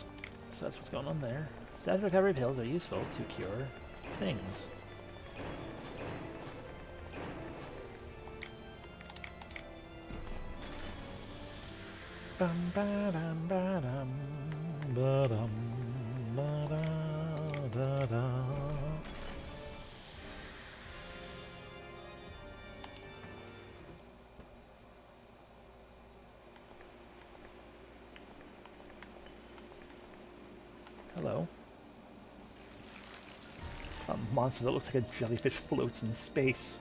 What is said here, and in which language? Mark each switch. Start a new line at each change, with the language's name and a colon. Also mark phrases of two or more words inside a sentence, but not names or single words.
English: So that's what's going on there. Status recovery pills are useful to cure things. Bum ba dum ba dum ba dum ba da da da. Hello. A monster that looks like a jellyfish floats in space.